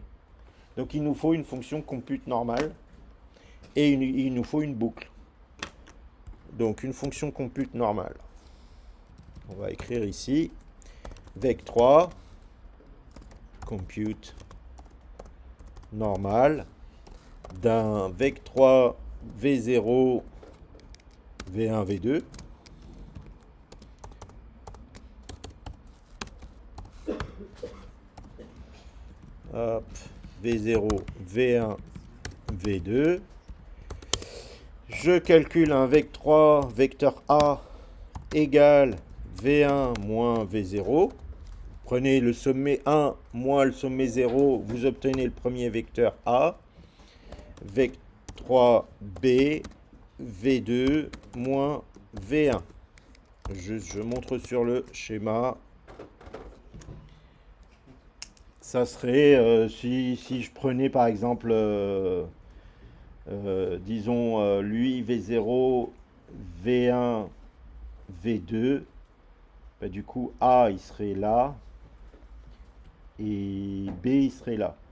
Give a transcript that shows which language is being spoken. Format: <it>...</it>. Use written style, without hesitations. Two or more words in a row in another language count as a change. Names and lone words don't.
<fr>Donc il nous faut une fonction</fr> <en>compute normale</en> <fr>et il nous faut une boucle. Donc une fonction</fr> <en>compute normale.</en> <fr>On va écrire ici vec3</fr> <en>compute normal</en> <fr>d'un vec3 v0 v1 v2 hop, v0 v1 v2. Je calcule un vec3 vecteur a égale v1 moins v0. Prenez le sommet 1 moins le sommet 0, vous obtenez le premier vecteur a. Vec3b v2 moins v1. Je montre sur le schéma. Ça serait, si je prenais par exemple, disons, lui v0, v1, v2, bah, du coup A il serait là, et B il serait là.</fr>